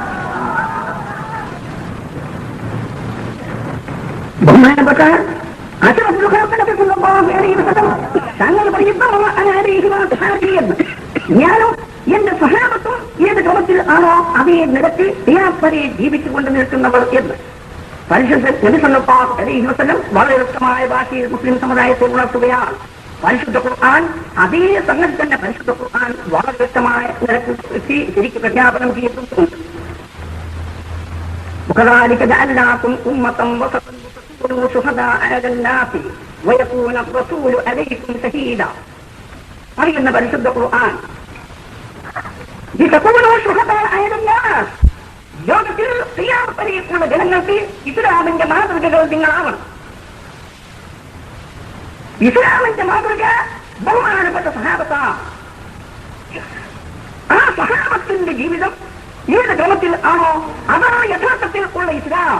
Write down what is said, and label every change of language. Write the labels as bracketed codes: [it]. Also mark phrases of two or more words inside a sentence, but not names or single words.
[ml] ബഹുമാനപ്പെട്ട തങ്ങൾ പറയുന്നു, ഞാനും എന്റെ സഹാബത്തും ഏത് ക്രമത്തിൽ ആണോ അതേ നിരത്തിൽ വരെ ജീവിച്ചുകൊണ്ട് നിൽക്കുന്നവർ എന്ന് പരിശുദ്ധ നബി [ar] صلى الله عليه وسلم [ml] വളരെ വ്യക്തമായ ഭാഷയിൽ മുസ്ലിം സമുദായത്തെ ഉണർത്തുകയാണ്. പരിശുദ്ധ ഖുർആൻ അതേ സംഗതി തന്നെ പരിശുദ്ധ ഖുർആൻ വളരെ വ്യക്തമായ നിരത്തിൽ ശരിക്ക് പ്രഖ്യാപനം ചെയ്തിട്ടുണ്ട്. [ar] وكذلك جعلناكم أمة وسطا لتكونوا شهداء على الناس ويكون الرسول عليكم شهيدا. [ml] പറയുന്ന പരിശുദ്ധ ഖുർആൻ [ar] لتكونوا شهداء على الناس, [ml] ലോകത്തിൽ ഖിയാമത്ത് വരെയുള്ള ജനങ്ങൾക്ക് ഇസ്ലാമിന്റെ മാതൃകകൾ നിങ്ങളാവണം. ഇസ്ലാമിന്റെ മാതൃക ബഹുമാനപ്പെട്ട സഹാബത്താണ്. ആ സഹാബത്തിന്റെ ജീവിതം ഏത് ക്രമത്തിൽ ആണോ അതാണ് യഥാർത്ഥത്തിൽ ഉള്ള ഇസ്ലാം.